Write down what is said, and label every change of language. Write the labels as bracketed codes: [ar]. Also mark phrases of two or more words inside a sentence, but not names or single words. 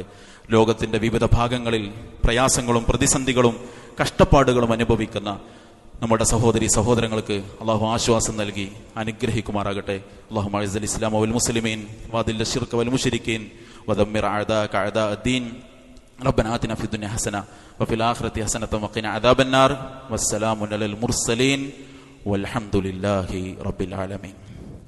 [ml] ലോകത്തിന്റെ വിവിധ ഭാഗങ്ങളിൽ പ്രയാസങ്ങളും പ്രതിസന്ധികളും കഷ്ടപ്പാടുകളും അനുഭവിക്കുന്ന നമ്മുടെ സഹോദരി സഹോദരങ്ങൾക്ക് അള്ളാഹു ആശ്വാസം നൽകി അനുഗ്രഹിക്കുമാറാകട്ടെ. [ar] اللهم أعز الإسلام والمسلمين وأذل الشرك والمشركين ودمر أعداءك أعداء الدين. ربنا آتنا في الدنيا حسنة وفي الآخرة حسنة وقنا عذاب النار والسلام على المرسلين والحمد لله رب العالمين.